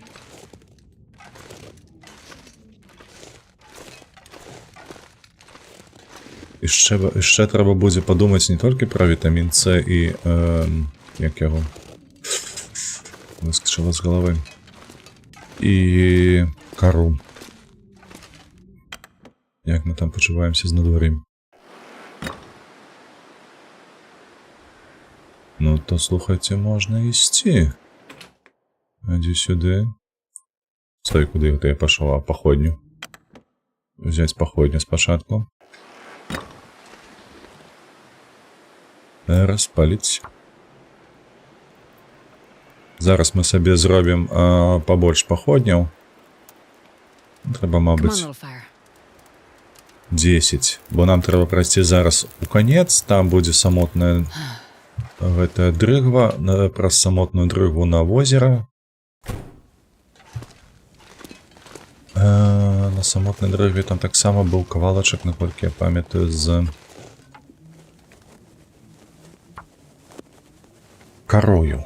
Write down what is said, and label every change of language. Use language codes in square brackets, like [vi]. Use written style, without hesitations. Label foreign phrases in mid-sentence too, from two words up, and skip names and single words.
[be] Яшчэ трэба будзе падумаць не толькі пра вітамін С і як яго выскачыла з галавы. І кару. Як мы там пачуваемся з надвор'ем. Ну, то, слухайте, можна ісці. [uk] Іди сюди. Стой, куди я пішов? А, походню. Взять походню спочатку. Розпаліть. Зараз ми собі зробимо побольше походнів. Треба, мабуть, 10. Бо нам треба пройти зараз у конець. Там буде самотне... [be] Гэта дрыгва, праз самотную дрыгву на возера. На самотнай дрыгве там таксама быў кавалачак, наколькі я памятаю, з карою.